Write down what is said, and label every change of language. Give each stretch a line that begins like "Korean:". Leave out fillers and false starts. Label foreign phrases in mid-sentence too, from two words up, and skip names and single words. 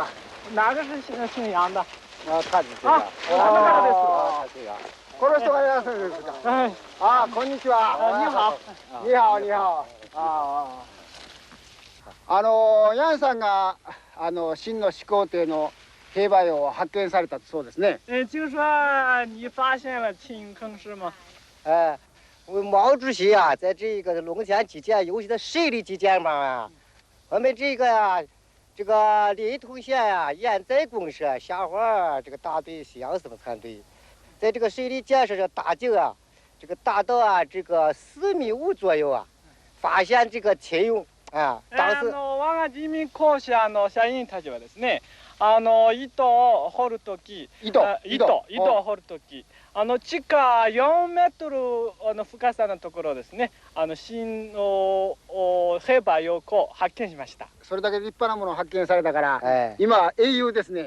Chinese: 哪个是姓杨的？看你这个。
Japanese: この人が楊さんですか？こんにちは。
Chinese: 你好。你好、你好。
Japanese: 楊さんが秦の始皇帝の兵馬俑を発見されたそうですね。
Chinese: 听说你发现了秦坑是吗？毛主席啊，在这个龙泉基建尤其的水利基建方面，我们这个临潼县呀、盐寨公社下环这个大队西洋生产队，在这个水利建设上大井啊，这个达到这个4.5米左右啊，发現这个秦俑啊。
Japanese: 当時我が人民公社の社員たちはですね、井戸を掘るとき、井戸を掘るとき、地下4メートル深さのところですね、新の兵馬俑を発見しました。それだけ立派なものを発見されたから、今英雄ですね。